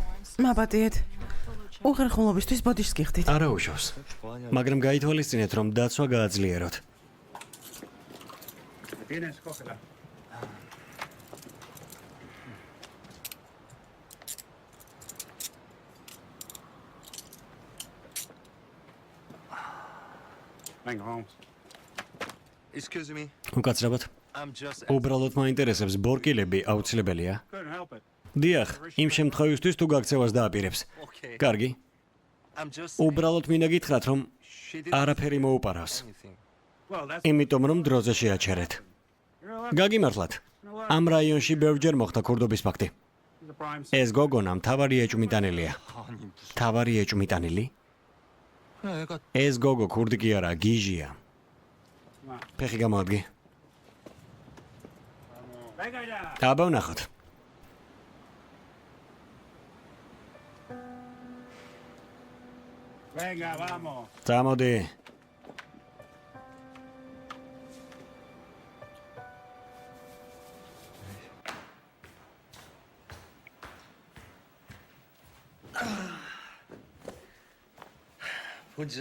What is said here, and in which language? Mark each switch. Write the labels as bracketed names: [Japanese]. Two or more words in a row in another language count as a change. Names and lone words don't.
[Georgian] მაბადიეთ. უხერხულობისთვის ბოდიშს გიხდით. არა უშავს. მაგრამ გაითვალისწინეთ, რომ დაცვა გააძლიეროთ. [Spanish] Venga, vamos. [English] Excuse me. [Georgian] უკაცრავად. [English] I'm just [Georgian] უბრალოდ მაინტერესებს ბორკილები აუცილებელია? [English] Couldn't help it. [Georgian] დიახ, იმ შემთხვევისთვის თუ გაქცევას დააპირებს. [English] okay. [Georgian] კარგი. [English] I'm just [Georgian] უბრალოდ მინდა გითხრათ, რომ [English] she didn't [Georgian] არაფერი მოუპარავს. [English] anything. Well, that's [Georgian] იმიტომ რომ დროზე შეაჩერეთ. გაგიმართლათ. ამ რაიონში ბევრჯერ მოხდა ქურდობის ფაქტი. [English] the prime. [Georgian] ეს გოგონა მთავარი ეჭვმიტანილია. [Korean] 아니 무슨 [Georgian] მთავარი ეჭვმიტანილი? [Korean] 애가 [Georgian] ეს გოგო ქურდი კი არა, გიჟია. ფეხი გამოადგე. [Spanish] Venga ya. [Georgian] აბა ვნახოთ. [Spanish] Venga, vamos. [Georgian] წამოდი. [Korean] 보자.